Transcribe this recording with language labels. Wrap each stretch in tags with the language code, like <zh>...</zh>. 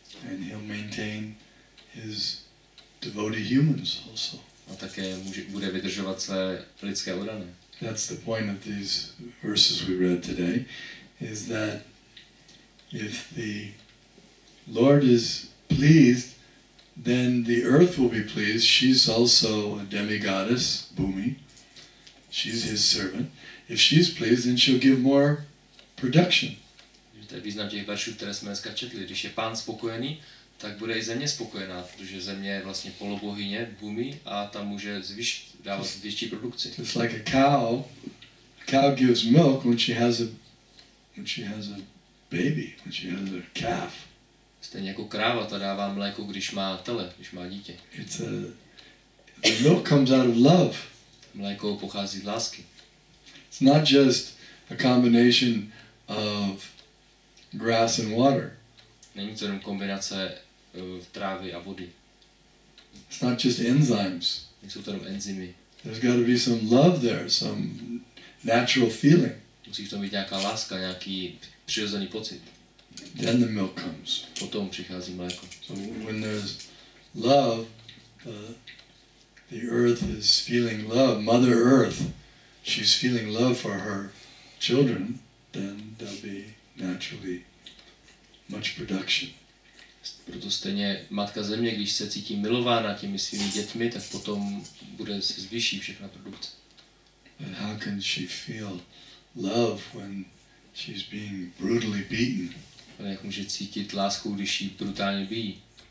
<en>And he'll maintain his devoted humans also.</en> <cs>A také bude vydržovat své lidské odané.</cs> <en>That's the point of these verses we read today, is that if the Lord is pleased, then the earth will be pleased. She's also a demigoddess, Bhumi. She's his servant. If she's pleased, then she'll give more production.</en> <cs>To je význam těch veršů, které jsme dneska četli. Když je Pán spokojený, tak bude i země spokojená, protože země je vlastně polobohyně, Bhumi, a tam může dávat větší produkci.</cs> <en>It's like a cow gives milk when she has a baby, when she has a calf.</en> <cs>Stejně jako kráva, ta dává mléko, když má tele, když má dítě.</cs> <en>The milk comes out of love.</en> <cs>Mléko pochází z lásky.</cs> <en>It's not just a combination of grass and water.</en> <cs>Není to jenom kombinace trávy a vody.</cs> <en>It's not just enzymes.</en> <cs>Nejsou to jenom enzymy.</cs> <en>There's got to be some love there, some natural feeling.</en> <cs>Musí v tom být nějaká láska, nějaký přirozený pocit.</cs> <en>Then the milk comes.</en> <cs>Potom přichází mléko.</cs> <en>So when there's love, the earth is feeling love. Mother Earth, she's feeling love for her children. Then there'll be naturally much production.</en> <cs>Proto stejně Matka Země, když se cítí milována těmi svými dětmi, tak potom bude se zvýší všechna produkce.</cs> <en>But how can she feel love when she's being brutally beaten?</en> <cs>Ale jak může cítit lásku, když jí brutálně bijí?</cs>